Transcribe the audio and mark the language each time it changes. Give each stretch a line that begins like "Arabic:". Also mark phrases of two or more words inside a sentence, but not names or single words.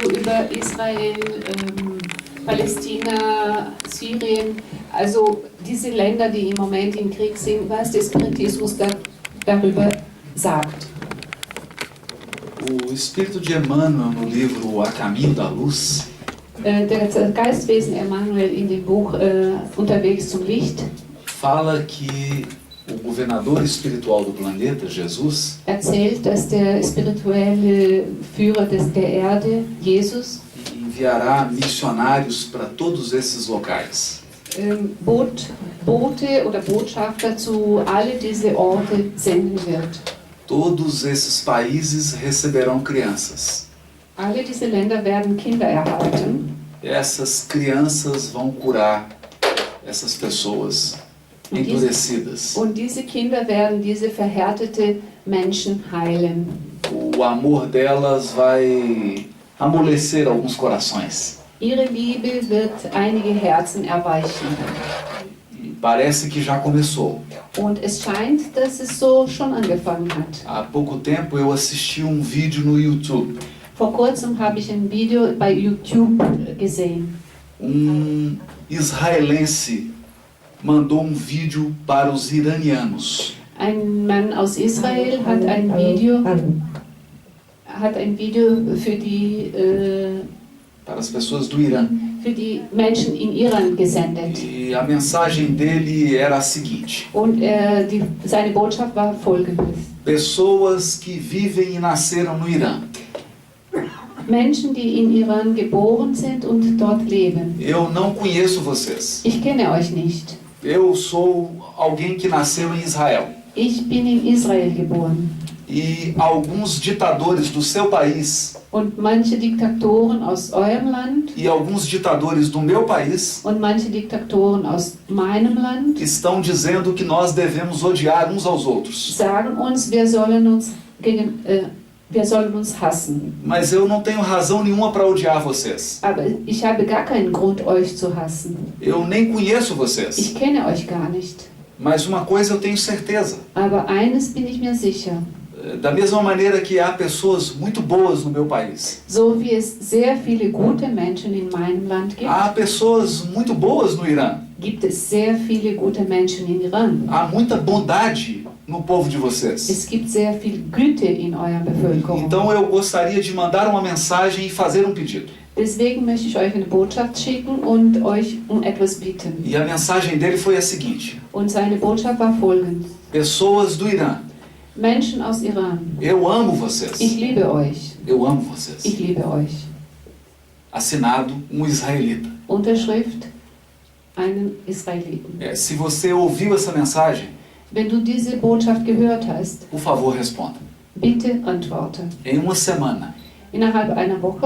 German: über Israel, Palästina, Syrien, also diese Länder, die im Moment im Krieg sind, was der Spiritismus darüber sagt.
Portuguese: O Espírito de Emmanuel, no livro A Caminho da Luz,
German: Der Geistwesen Emmanuel in dem Buch Unterwegs zum Licht
Portuguese: fala que o governador espiritual do planeta, Jesus,
German: erzählt, dass der spirituelle Führer der Erde, Jesus,
Portuguese: enviará missionários para todos esses locais.
German: Bote oder Botschafter zu alle diese Orte senden wird.
Portuguese: Todos esses países receberão crianças.
German: Alle diese Länder werden Kinder erhalten.
Portuguese: Essas crianças vão curar essas pessoas endurecidas.
German: Und diese Kinder werden diese verhärtete Menschen heilen.
Portuguese: O amor delas vai amolecer alguns corações.
German: Ihre Liebe wird einige Herzen erweichen.
Portuguese: E parece que já começou.
German: Und es scheint, dass es so schon angefangen hat.
Portuguese: Há pouco tempo eu assisti um vídeo no YouTube.
German: Vor kurzem habe ich ein Video bei YouTube gesehen.
Portuguese: Israelense mandou um vídeo para os iranianos.
German: Ein Mann aus Israel hat ein Video für die
Portuguese: Para as pessoas do Irã.
German: für die Menschen in Iran gesendet.
Portuguese: E a mensagem dele era a seguinte:
German: Und seine Botschaft war folgendes.
Portuguese: pessoas que vivem e nasceram no Irã.
German: Menschen, die in Iran geboren sind und dort leben.
Portuguese: Eu não conheço vocês.
German: Ich kenne euch nicht.
Portuguese: Eu sou alguém que nasceu em Israel.
German: Ich bin in Israel geboren.
Portuguese: E alguns ditadores do seu país
German: Und manche Diktatoren aus eurem Land
Portuguese: e alguns ditadores do meu país
German: und manche Diktatoren aus meinem Land
Portuguese: estão dizendo que nós devemos odiar uns aos outros.
German: sagen uns, wir sollen uns hassen.
Portuguese: Mas eu não tenho razão nenhuma para odiar vocês.
German: Aber ich habe gar keinen Grund, euch zu hassen.
Portuguese: Eu nem conheço vocês.
German: Ich kenne euch gar nicht.
Portuguese: Mas uma coisa eu tenho certeza.
German: Aber eines bin ich mir sicher.
Portuguese: Da mesma maneira que há pessoas muito boas no meu país,
German: So wie es sehr viele gute Menschen in meinem Land gibt,
Portuguese: há pessoas muito boas no Irã.
German: gibt es sehr viele gute Menschen in Iran.
Portuguese: Há muita bondade no povo de vocês.
German: Es gibt sehr viel Güte in eurer Bevölkerung.
Portuguese: Então eu gostaria de mandar uma mensagem e fazer um pedido.
German: Deswegen möchte ich euch eine Botschaft schicken und euch um etwas bitten.
Portuguese: E a mensagem dele foi a seguinte:
German: Und seine Botschaft war folgende.
Portuguese: pessoas do Irã,
German: Menschen aus Iran,
Portuguese: eu amo vocês.
German: ich liebe euch.
Portuguese: Eu amo vocês.
German: Ich liebe euch.
Portuguese: assinado israelita.
German: Unterschrift einen Israeliten.
Portuguese: Se você ouviu essa mensagem,
German: Wenn du diese Botschaft gehört hast,
Portuguese: por favor, responda.
German: bitte antworte.
Portuguese: Em uma semana,
German: Innerhalb einer Woche